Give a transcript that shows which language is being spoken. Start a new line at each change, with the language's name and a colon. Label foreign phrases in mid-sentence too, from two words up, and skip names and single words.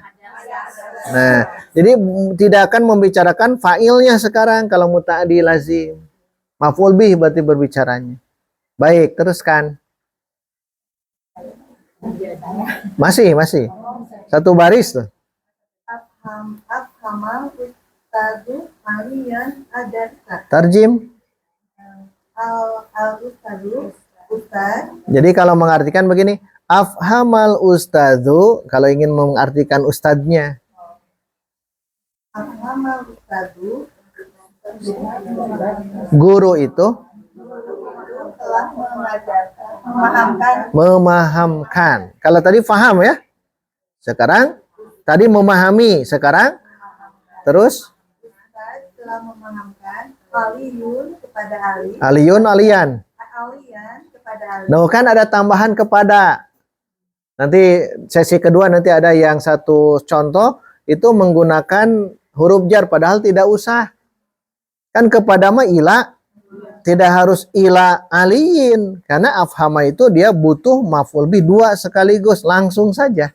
Indonesian: Nah, jadi tidak akan membicarakan fa'ilnya sekarang kalau
Arabic: muta'addi lazim. Maf'ul bih
Indonesian: berarti berbicaranya. Baik, teruskan. Masih. Satu baris tuh.
Arabic: Afhamal ustadu aliyan adarsa.
Indonesian: Tarjim. Al-ustadu ustad. Jadi kalau mengartikan begini,
Arabic: afhamal ustadu,
Indonesian: kalau ingin mengartikan ustadznya.
Arabic: Afhamal ustadu,
Indonesian: Guru itu telah mengajarkan, memahamkan. Kalau tadi faham ya. Sekarang tadi memahami, sekarang terus ustad telah memahamkan aliyun kepada ali.
Arabic: aliyun aliyan.
Indonesian: Aliyan kepada ali. Nah, kan ada tambahan kepada. Nanti sesi kedua nanti ada yang satu contoh itu menggunakan huruf jar padahal tidak usah. Kan kepada mah ila, tidak harus
Arabic: ila aliyin
Indonesian: karena afhama itu dia butuh
Arabic: maf'ul bih
Indonesian: dua sekaligus, langsung saja.